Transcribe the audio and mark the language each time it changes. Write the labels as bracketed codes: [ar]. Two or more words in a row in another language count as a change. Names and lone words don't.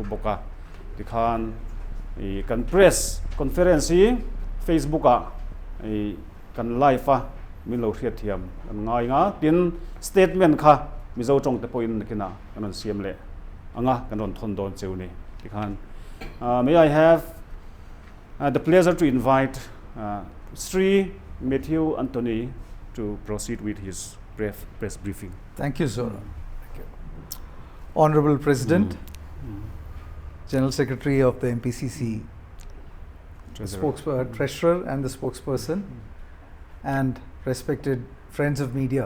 [lus] boka tikhan kan [en] press conference Facebook kan live [lus] min lo hriat thiam kan ngai nga tin statement kha mizo tong te point kina kan siam le anga kan ron thon don cheu ni tikhan [en] may I have the pleasure to invite Sri Mathew Antony to proceed with his press briefing. Thank you, sir. Thank you. Honorable President, General Secretary of the Mpcc, Treasurer and the spokesperson, and respected friends of media.